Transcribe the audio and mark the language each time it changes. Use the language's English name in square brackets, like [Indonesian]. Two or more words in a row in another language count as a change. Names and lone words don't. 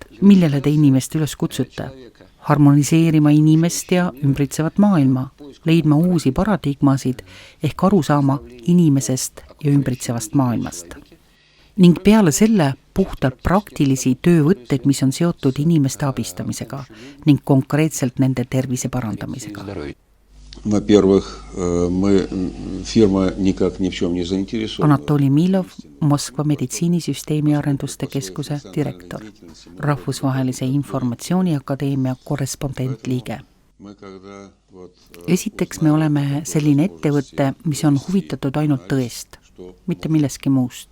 [Estonian] Millele te inimest üles kutsute? Harmoniseerima inimest ja ümbritsevat maailma, leidma uusi paradigmasid ehk aru saama inimesest ja ümbritsevast maailmast. Ning peale selle puhtalt praktilisi töövõtteid, mis on seotud inimeste abistamisega ning konkreetselt nende tervise parandamisega. [Russian] Во-первых, мы фирма никак ни в чем не заинтересована. [Estonian] Anatoli Milov, Moskva meditsiinisüsteemi arenduste keskuse direktor, Rahvusvahelise informatsiooniakadeemia korrespondentliige. Esiteks me oleme selline ettevõtte, mis on huvitatud ainult tõest, mitte milleski muust.